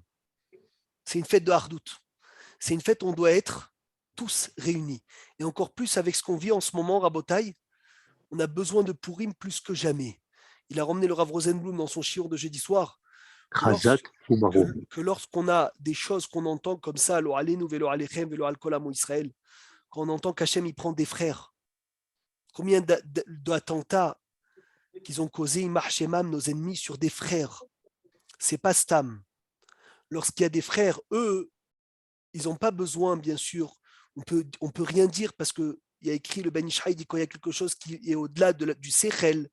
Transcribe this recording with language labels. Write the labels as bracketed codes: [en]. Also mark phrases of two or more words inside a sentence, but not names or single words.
[fr] C'est une fête de Hardout. C'est une fête où on doit être tous réunis. Et encore plus avec ce qu'on vit en ce moment, Rabotaï, on a besoin de Purim plus que jamais. Il a ramené le Rav Rosenblum dans son shiur de jeudi soir. Que lorsqu'on a des choses qu'on entend comme ça, [he] לא עלינו ולא עליכם ולא על כל עמו ישראל, [fr] quand on entend qu'Hachem il prend des frères, combien d'attentats qu'ils ont causé, [he] ימח שמם, [fr] nos ennemis, sur des frères. C'est pas Stam. Lorsqu'il y a des frères, eux, ils n'ont pas besoin, bien sûr, on peut rien dire parce qu'il y a écrit, le Ben Ishraï dit qu'il y a quelque chose qui est au-delà du Sechel.